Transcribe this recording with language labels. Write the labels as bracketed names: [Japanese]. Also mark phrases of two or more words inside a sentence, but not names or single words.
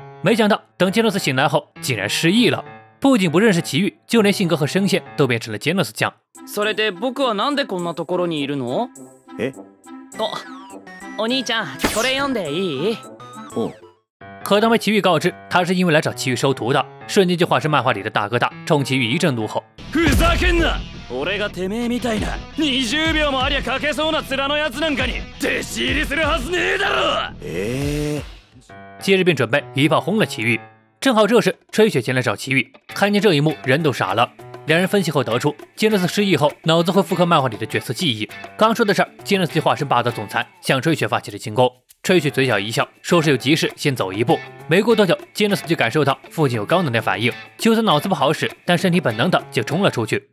[Chinese] 没想到，等杰诺斯醒来后，竟然失忆了。不仅不认识奇遇，就连性格和声线都变成了杰诺斯酱。 [Japanese] それで僕はなんでこんなところにいるの？お兄ちゃん、これ読んでいい？ [Chinese] 可当被奇遇告知他是因为来找奇遇收徒的，瞬間就化身漫画里的大哥大，冲奇遇一阵怒吼。 [Japanese] ふざけんな！俺がてめえみたいな20秒もありゃ書けそうな面のやつなんかに弟子入りするはずねえだろ！ [Chinese] 接着便准备一炮轰了奇遇。正好这时，吹雪前来找奇遇，看见这一幕，人都傻了。两人分析后得出，杰诺斯失忆后，脑子会复刻漫画里的角色记忆。刚说的事儿，杰诺斯就化身霸道总裁，向吹雪发起了进攻。吹雪嘴角一笑，说是有急事，先走一步。没过多久，杰诺斯就感受到附近有高能量反应，就算脑子不好使，但身体本能的就冲了出去。